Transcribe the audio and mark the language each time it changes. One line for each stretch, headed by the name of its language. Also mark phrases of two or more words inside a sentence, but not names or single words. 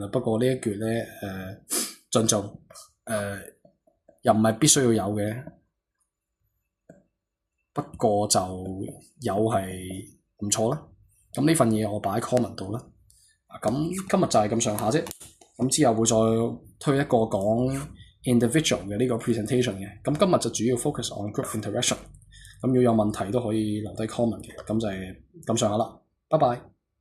Cantonese: 不過呢一橛咧盡做又唔係必須要有嘅，不過就有係唔錯啦。咁呢份嘢我擺喺 comment 度啦。咁今日就係咁上下啫。咁之後會再推一個講 individual 嘅呢個 presentation 嘅。咁今日就主要
English: focus on group interaction。
Cantonese: 咁如果有問題都可以留低 comment 嘅。咁就係咁上下啦。拜拜。